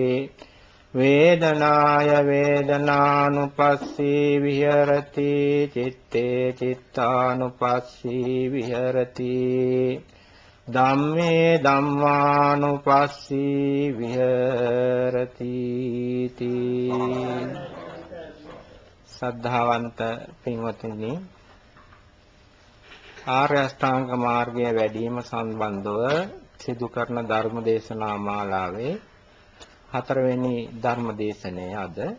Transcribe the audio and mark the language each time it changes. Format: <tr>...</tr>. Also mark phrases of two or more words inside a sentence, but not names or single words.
<pi>වේදනාය වේදනානුපස්සී විහෙරති චිත්තේ චිත්තානුපස්සී විහෙරති ධම්මේ ධම්මානුපස්සී විහෙරති</pi> <si>සද්ධාවන්ත පින්වත්නි ආර්ය අෂ්ටාංග මාර්ගය වැඩිම සම්බන්ධව සිදු කරන ධර්ම දේශනා මාලාවේ හතරවෙනි ධර්ම දේශනය අද</si>